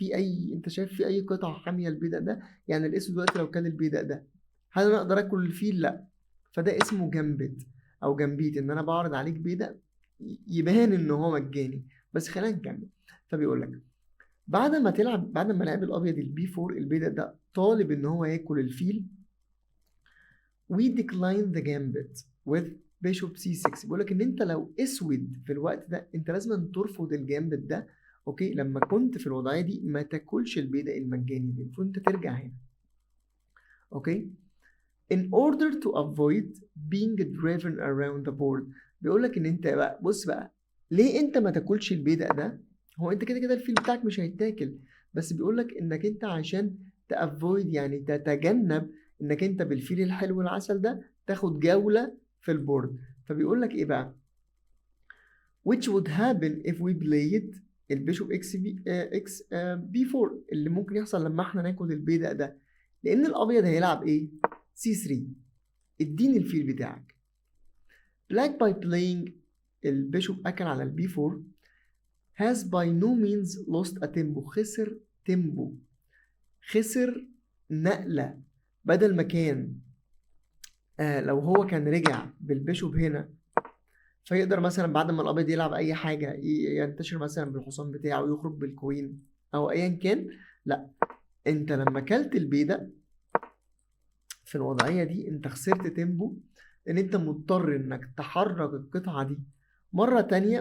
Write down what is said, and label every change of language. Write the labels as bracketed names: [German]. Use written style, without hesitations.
[Arabic] في اي، انت شايف في اي قطعه حاميه البيدق ده؟ يعني الاسود دلوقتي لو كان البيدق ده، هل انا اقدر اكل الفيل؟ لا. فده اسمه جامبت او جامبيت، ان انا بعرض عليك بيدق يبان ان هو مجاني. بس خلينا نكمل. فبيقول لك بعد ما لعب الابيض البي 4، البيدق ده طالب ان هو ياكل الفيل. [English] we decline the gambit with bishop c6. [Arabic] بيقول لك ان انت لو اسود في الوقت ده، انت لازم ترفض الجامبت ده. اوكي، لما كنت في الوضعيه دي ما تاكلش البيدق المجاني ده، المفروض انت ترجع هنا. [English] Okay, in order to avoid being driven around the board. [Arabic] بيقول لك ان انت بقى، بص بقى، ليه انت ما تاكلش البيدق ده؟ هو انت كده كده الفيل بتاعك مش هيتاكل، بس بيقول لك انك انت عشان تافويد، يعني تتجنب انك انت بالفيل الحلو العسل ده تاخد جولة في البورد. فبيقول لك ايه بقى؟ [English] which would happen if we played [Arabic] البيشوب اكس بي اكس بي 4، اللي ممكن يحصل لما احنا ناكل البيدق ده، لان الابيض هيلعب ايه؟ سي 3. اديني الفيل بتاعك. [English] black by playing [Arabic] البيشوب اكل على البي [English] 4 has by no means lost a tempo. [Arabic] خسر تيمبو، خسر نقلة. بدل ما كان لو هو كان رجع بالبيشوب هنا، فيقدر مثلا بعد ما الابيض يلعب اي حاجة ينتشر مثلا بالحصان بتاعه، يخرج بالكوين او ايا كان. لا، انت لما كلت البيدق في الوضعية دي انت خسرت تيمبو، ان انت مضطر انك تحرك القطعة دي مرة تانية.